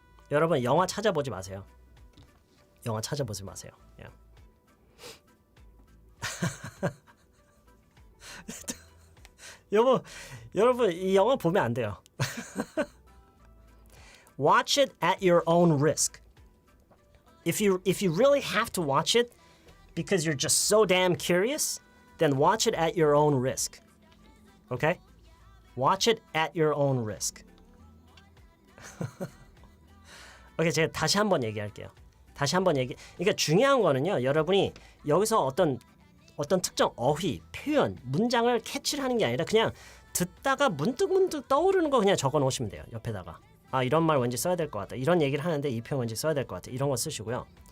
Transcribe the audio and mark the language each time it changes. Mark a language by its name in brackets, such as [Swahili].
[Korean] 여러분 영화 찾아보지 마세요. 영화 찾아보지 마세요. Yeah. 여러분 이 영화 보면 안 돼요. [English] Watch it at your own risk. If you really have to watch it because you're just so damn curious, then watch it at your own risk. Okay? Watch it at your own risk. [Korean] 오케이, 제가 다시 한번 얘기할게요. 그러니까 중요한 거는요. 여러분이 여기서 어떤 특정 어휘, 표현, 문장을 캐치를 하는 게 아니라 그냥 듣다가 문득문득 떠오르는 거 그냥 적어 놓으시면 돼요. 옆에다가. 아, 이런 말 왠지 써야 될 것 같다. 이런 얘기를 하는데 이 표현 왠지 써야 될 것 같다. 이런 거 쓰시고요.